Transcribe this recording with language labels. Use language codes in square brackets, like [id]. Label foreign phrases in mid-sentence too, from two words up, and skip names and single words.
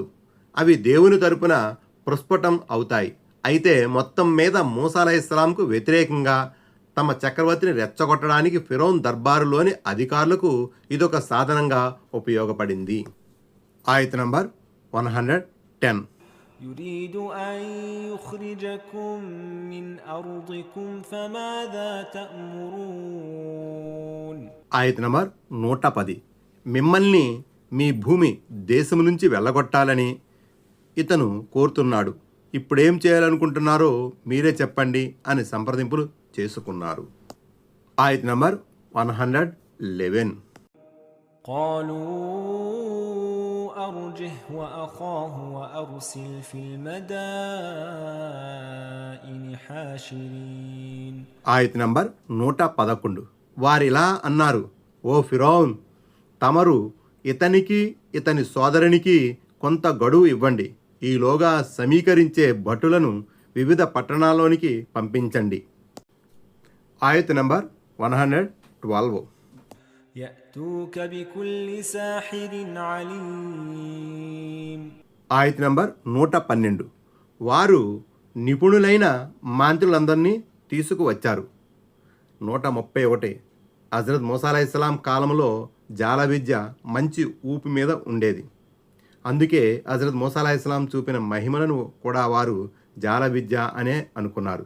[te] అవి దేవుని తరపున ప్రస్ఫుటం అవుతాయి. అయితే మొత్తం మీద మూసా అలైహిస్సలాంకు వ్యతిరేకంగా తమ చక్రవర్తిని రెచ్చగొట్టడానికి ఫిరౌన్ దర్బారులోని అధికారులకు ఇదొక సాధనంగా ఉపయోగపడింది. ఆయత నంబర్ 110. [ar] يريد أن يخرجكم من أرضكم فماذا تأمرون. [te] ఆయత నంబర్ 110. మిమ్మల్ని మీ భూమి దేశం నుంచి వెళ్ళగొట్టాలని ఇతను కోరుతున్నాడు. ఇప్పుడేం చేయాలనుకుంటున్నారో మీరే చెప్పండి అని సంప్రదింపులు చేసుకున్నారు. ఆయత నంబర్ 111. [ar] قالوا أرجه وأخاه وأرسل في المدائن حاشرين. [te] ఆయత నంబర్ 111. వారిలా అన్నారు, ఓ ఫిరౌన్, తమరు ఇతనికి ఇతని సోదరునికి కొంత గడువు ఇవ్వండి. ఈలోగా సమీకరించే భటులను వివిధ పట్టణాల్లోనికి పంపించండి. ఆయత నంబర్ 112. [ar] يأتوك بكل ساحر عليم. [te] ఆయత నంబర్ 112. వారు నిపుణులైన మాంత్రులందరినీ తీసుకువచ్చారు. 131. హజరత్ మూసా అలైహిస్సలాం కాలంలో జాల విద్య మంచి ఊపి మీద ఉండేది. అందుకే హజరత్ మూసా అలైహిస్సలాం చూపిన మహిమలను కూడా వారు జాల విద్య అనే అనుకున్నారు.